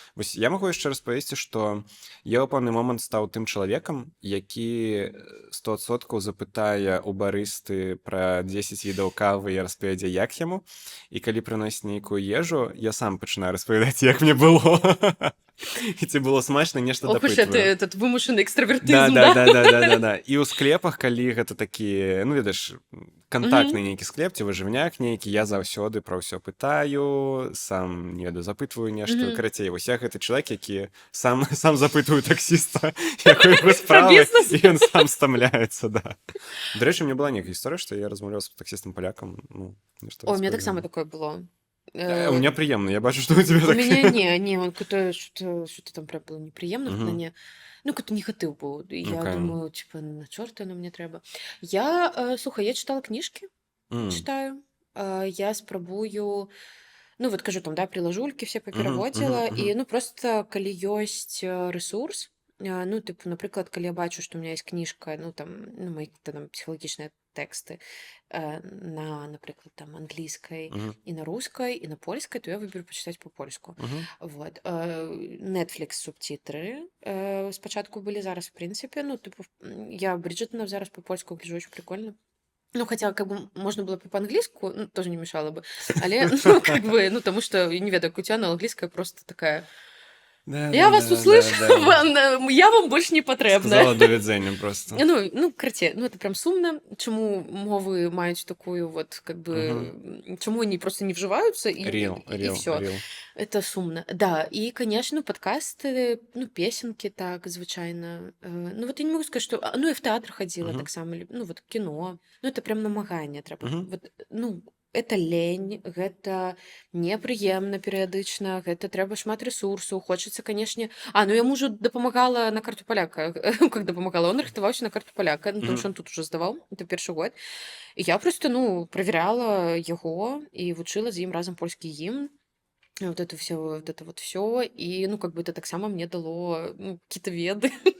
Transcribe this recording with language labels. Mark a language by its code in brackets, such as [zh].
[be] Вось я магу яшчэ распавесці, што я ў пэўны момант стаў тым чалавекам, які 100% запытае ў барысты пра 10 відаў кавы і распавядзе, як яму. І калі прыносіць нейкую ежу, я сам пачынаю распавядаць, як мне было. І ці было смачна, нешта дапытваю. [ru] Ох, уж этот вымушаны экстравертызм, да? Да. [be] І ў склепах, калі гэта такі, ну, ведаш, кантактны нейкі склеп, ці выжывняк нейкі, я заўсёды пра ўсё пытаю, сам, не ведаю, запытваю нешта. Карацей, вось я гэты чалавек, які сам запытваю таксіста, якой яго справы, і ён сам стамляецца, да. Дарэчы, мне была нейкая гісторыя, што я размаўляў з таксістам-палякам. [ru] О, у меня таксама такое было. У меня приемно, я бачу, что у тебя так. У меня не, он что-то там прям было неприемно, ну, как-то негатив был. Я думаю, типа, на чорта оно мне треба. [uk] Слухай, я читала книжки, читаю, я спробую, ну, вот кажу, там, да, приложульки все попереводила, и, ну, просто, коли есть ресурс, ну, типу, наприклад, коли я бачу, що у мене є книжка, ну, там, ну, мої там психологічні тексти на, наприклад, там, англійській і на русській, і на польській, то я виберу почитати по-польську. Вот. Netflix субтитри спочатку були, зараз, в принципі, ну, типу, я Бріджитона зараз по-польську гляжу, очень прикольно. [ru] Ну, хотя, как бы, можно было бы по-английски, ну, тоже не мешало бы. Але, ну, как бы, ну, потому что, [be] не ведаю, [ru] Кутяна английская просто такая... Я вас услышу, я вам больше не потрібна. [uk] Сказала до відзення просто. [ru] Ну, короче, ну, это прям сумно. Чему мовы мають такую вот, как бы, чему они просто не вживаются, и все. Это сумно. Да, и, конечно, подкасты, ну, песенки так, звичайно. Ну, вот я не могу сказать, что... Ну, и в театр ходила так само, ну, вот кино. Ну, это прям намагання треба. [be] Вот, [ru] ну, это лень, [be] гэта непрыемна перыядычна, гэта трэба шмат ресурсу, хочацца, канешне... ну я мужу дапамагала на карту паляка. Как дапамагала? [ru] Он рыхтаваўся на карту паляка, потому что он тут уже здаваў, это першы год. [be] І я просто, ну, праверяла яго і вучыла з ім разам польскі гімн. [ru] Вот это все, и, ну, как бы это так само мне дало, ну, какие-то веды.